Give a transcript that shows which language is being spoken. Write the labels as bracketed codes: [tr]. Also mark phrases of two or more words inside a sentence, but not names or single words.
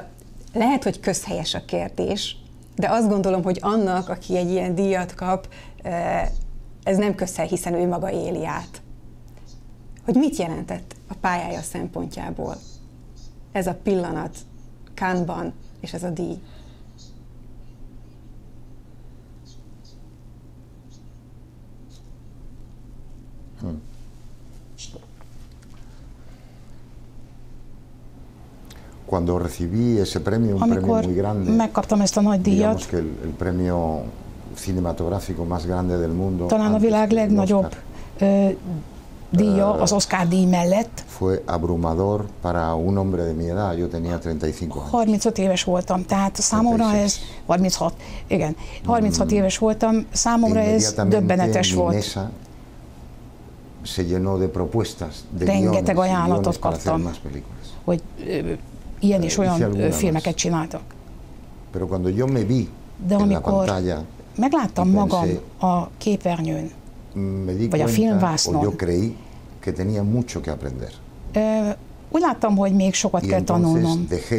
[hu] Lehet, hogy közhelyes a kérdés, de azt gondolom, hogy annak, aki egy ilyen díjat kap, ez nem közhely, hiszen ő maga éli át. Hogy mit jelentett a pályája szempontjából ez a pillanat Cannes-ban és ez a díj? [es] Cuando recibí ese premio, un premio muy grande, [hu] megkaptam ezt a nagy díjat, [es] digamos que el premio cinematográfico más grande del mundo, [hu] talán a világ legnagyobb díja az Oscar díj mellett. [es] Fue abrumador para un hombre de mi edad, yo tenía 35 años. [hu] 35 éves voltam, tehát számomra ez 36. Igen, 36 éves voltam, számomra ez döbbenetes volt. [es] Se llenó de propuestas, de [hu] rengeteg ajánlatot kaptam, hogy ilyen és olyan filmeket csináltak. De amikor megláttam magam a képernyőn, vagy a filmvásznon, úgy láttam, hogy még sokat kell tanulnom.